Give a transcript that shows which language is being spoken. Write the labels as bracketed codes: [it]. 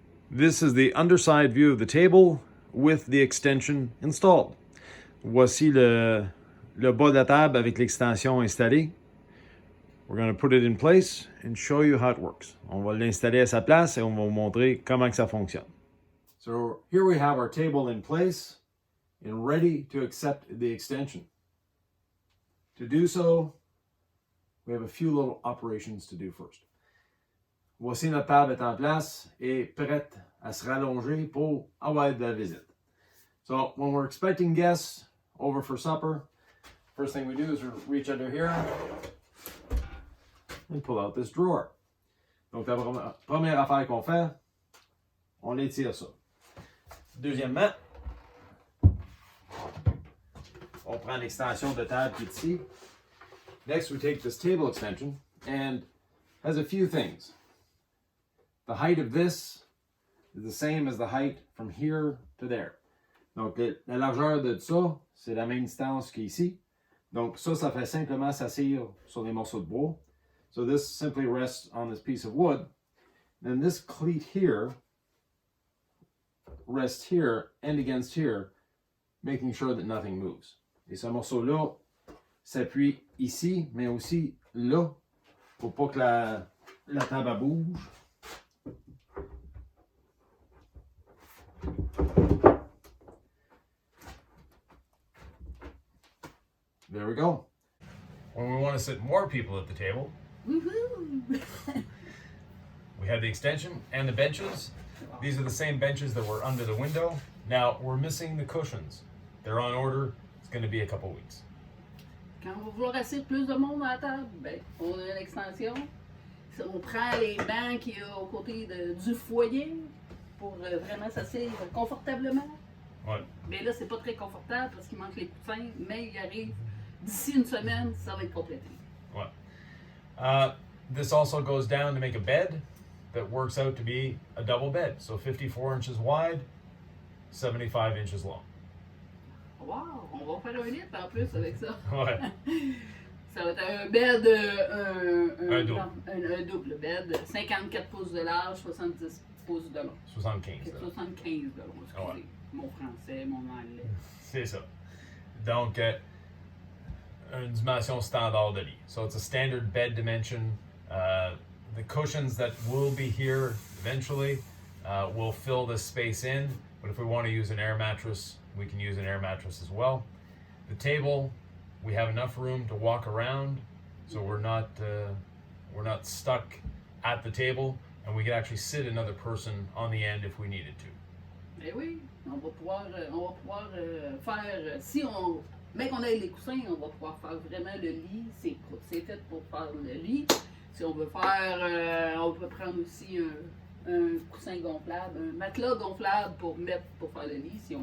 [en] This is the underside view of the table with the extension installed. [fr] Voici le bas de la table avec l'extension installée. [en] We're going to put it in place and show you how it works. [fr] On va l'installer à sa place et on va vous montrer comment que ça fonctionne. [en] So here we have our table in place and ready to accept the extension. To do so, we have a few little operations to do first. [fr] Voici notre table est en place et prête à se rallonger pour avoir de la visite. [en] So when we're expecting guests over for supper, first thing we do is reach under here and pull out this drawer. [fr] Donc la première affaire qu'on fait, on étire ça. Deuxièmement, on prend l'extension de table qui est ici. [en] Next we take this table extension and has a few things. The height of this is the same as the height from here to there. [fr] Donc, la largeur de ça, c'est la même distance qu'ici. Donc, ça fait simplement s'assire sur les morceaux de bois. [en] So this simply rests on this piece of wood. Then this cleat here rests here and against here, making sure that nothing moves. [fr] Et ce morceau-là s'appuie ici, mais aussi là, pour pas que la table bouge. [en] There we go. When we want to sit more people at the table, Woohoo! we have the extension and the benches. These are the same benches that were under the window. Now we're missing the cushions. They're on order. It's going to be a couple weeks. [fr] Quand on va vouloir asseoir plus de monde à la table, ben, on a l'extension. On prend les bancs qu'il y a aux côtés du foyer pour vraiment s'asseoir confortablement. Ouais. Mais là, c'est pas très confortable parce qu'il manque les coussins, mais il arrive d'ici une semaine, ça va être complété. Ouais. [en] This also goes down to make a bed that works out to be a double bed. So 54 inches wide, 75 inches long. Wow! [fr] On va faire un lit en plus avec ça. Ouais. Ça va être un bed, Un double. Un double bed, 54 pouces de large, 70 pouces de long. 75. 75 de long, excusez. Ouais. Mon français, mon anglais. C'est ça. Donc, une dimension standard de lit. [en] So it's a standard bed dimension. The cushions that will be here eventually will fill this space in. But if we want to use an air mattress, we can use an air mattress as well. The table, we have enough room to walk around, so we're not stuck at the table. And we could actually sit another person on the end if we needed to. [fr] Ben oui, on va pouvoir faire, si on, bien qu'on ait les coussins, on va pouvoir faire vraiment le lit, c'est fait pour faire le lit. Si on veut faire, on peut prendre aussi un coussin gonflable, un matelas gonflable pour faire le lit si on